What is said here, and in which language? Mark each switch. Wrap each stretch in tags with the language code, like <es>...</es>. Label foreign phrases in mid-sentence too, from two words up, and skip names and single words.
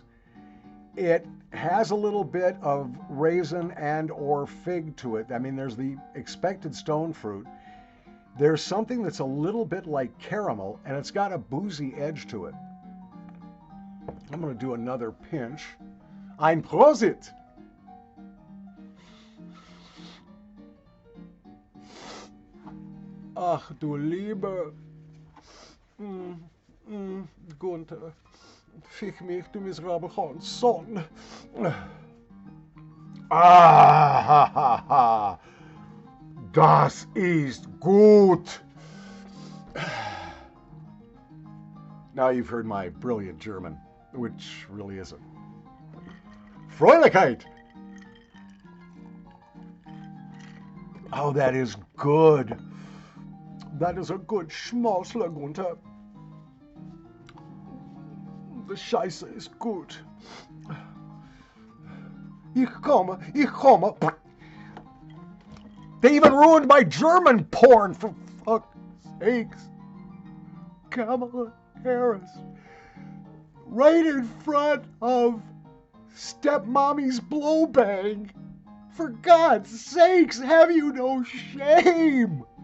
<en>It has a little bit of raisin and or fig to it. I mean, there's the expected stone fruit. There's something that's a little bit like caramel, and it's got a boozy edge to it. I'm going to do another pinch.</en> <de>Ein Prosit! Ach, du Liebe. Gunther. Fick mich, du miserabel Son. Ah, ha, ha, ha. Das ist gut.</de> <en>Now you've heard my brilliant German, which really isn't. Freudigkeit. Oh, that is good. That is a good Schmalzler, Gunther.</en> <de>The Scheiße ist gut. Ich komme.</de> <en>They even ruined my German porn, for fuck's sakes. Kamala Harris. Right in front of Stepmommy's blowbang. For God's sakes, have you no shame?</en>